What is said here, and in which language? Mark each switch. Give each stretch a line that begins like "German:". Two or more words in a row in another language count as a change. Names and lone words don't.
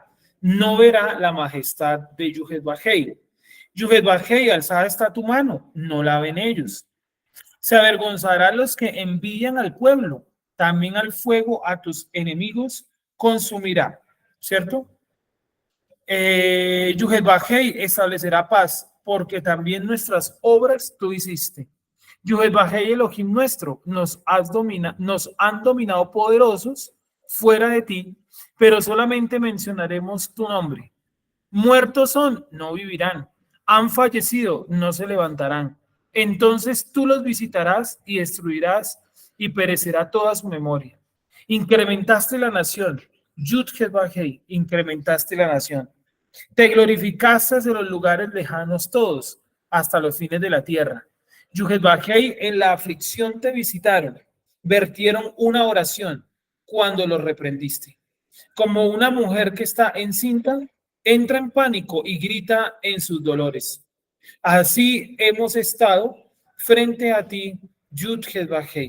Spanish: No verá la majestad de Yud-Heh-Vah-Hei. Yud-Heh-Vah-Hei, alzada está tu mano, no la ven ellos. Se avergonzarán los que envidian al pueblo, también al fuego a tus enemigos consumirá, ¿cierto? Yud-Heh-Vah-Hei establecerá paz, porque también nuestras obras tú hiciste. Yud-Heh-Vah-Hei, Elohim nuestro, nos han dominado poderosos fuera de ti, pero solamente mencionaremos tu nombre. Muertos son, no vivirán. Han fallecido, no se levantarán. Entonces tú los visitarás y destruirás y perecerá toda su memoria. Incrementaste la nación. Yud-Heh-Vah-Hei, incrementaste la nación. Te glorificaste desde los lugares lejanos todos, hasta los fines de la tierra. Yud-Heh-Vah-Hei, en la aflicción te visitaron, vertieron una oración cuando los reprendiste. Como una mujer que está encinta, entra en pánico y grita en sus dolores. Así hemos estado frente a ti, Yud-Heh-Vah-Hei.